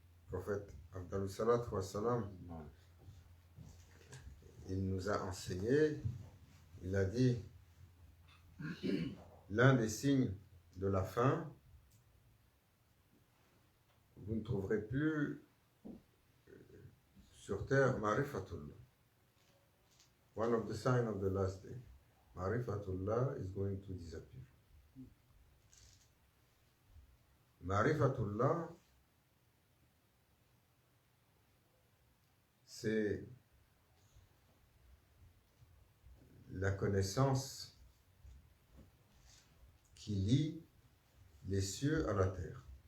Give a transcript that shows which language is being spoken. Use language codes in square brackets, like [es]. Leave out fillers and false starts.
[fr] Prophète Abdallah Salatu wa Salam, il nous a enseigné, il a dit, l'un des signes de la fin, vous ne trouverez plus sur terre Marifatullah. [en] One of the signs of the last day, Marifatullah is going to disappear. [fr] Marifatullah, c'est la connaissance qui lie les cieux à la terre.